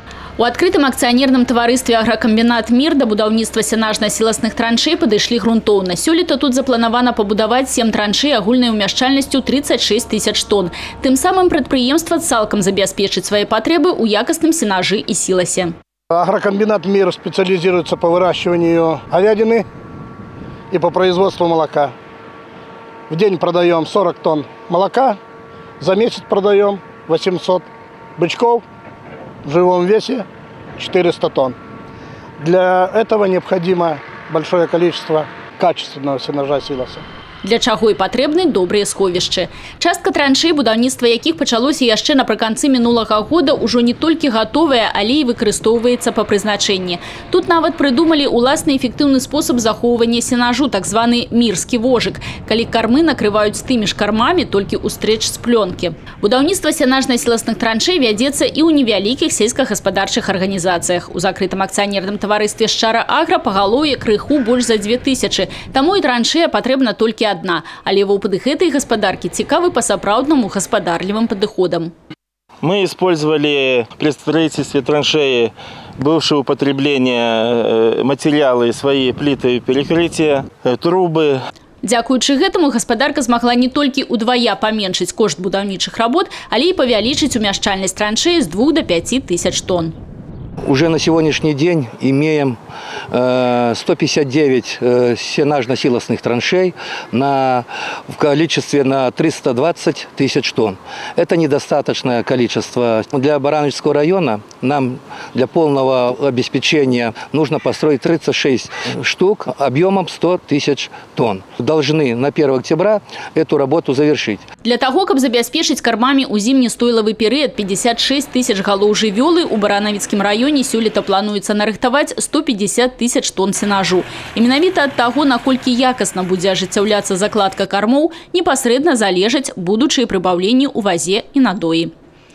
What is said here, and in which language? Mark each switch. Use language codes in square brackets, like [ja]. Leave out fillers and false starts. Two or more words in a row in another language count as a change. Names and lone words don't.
[be] У адкрытым акцыянерным таварыстве «Агракамбінат Мір» да будаўніцтва сенажна-сіласных траншэй падышлі грунтоўна. Сёлета тут запланавана пабудаваць 7 траншэй агульнай умяшчальнасцю 36 тысяч тонн. Тым самым прадпрыемства цалкам забяспечыць свае патрэбы ў якасным сенажы і сіласе. [ru] Агрокомбинат «Мир» специализируется по выращиванию говядины и по производству молока. В день продаем 40 тонн молока, за месяц продаем 800 бычков, в живом весе 400 тонн. Для этого необходимо большое количество качественного сенажа силоса. [be] Для чаго і патрэбны добрыя сховішчы. Частка траншэй, будаўніцтва якіх пачалося яшчэ напрыканцы мінулага года, ужо не толькі гатовая, але і выкарыстоўваецца па прызначэнні. Тут нават прыдумалі уласны эфектыўны спосаб захоўвання сенажу, так званы мірскі вожык, калі кармы накрываюць тымі ж кармамі, толькі ў стрэч з плёнкі. Будаўніцтва сенажна-сіласных траншэй вядзецца і ў невялікіх сельскагаспадарчых арганізацыях. У закрытым акцыянерным таварыстве «Шчара Агра» пагалоўе крыху больш за 2000, таму і траншэя патрэбна толькі одна, але вопыт гэтай гаспадаркі цікавы па сапраўднаму гаспадарлівым падыходам. [ru] Мы использовали при строительстве траншеи бывшее употребление материалы, свои плиты перекрытия, трубы. [be] Дзякуючы гэтаму гаспадарка змагла не толькі удвая паменшыць кошт будаўнічых работ, але і павялічыць умяшчальнасць траншеі з 2 до 5 тысяч тонн. [ru] Уже на сегодняшний день имеем 159 сенажно-силосных траншей в количестве на 320 тысяч тонн. Это недостаточное количество. Для Барановичского района нам для полного обеспечения нужно построить 36 штук объемом 100 тысяч тонн. Должны на 1 октября эту работу завершить. Для того, [be] каб забяспечыць кармамі ў зімне-стойлавы перыяд 56 тысяч галоў жывёлы, у Барановіцкім раёне сёлета плануецца нарыхтаваць 150 тысяч тонн сенажу. І менавіта ад таго, наколькі якасна будзе ажыццяўляцца закладка кармоў, непасрэдна залежаць будучыя прыбаўленні ў вазе і надоі.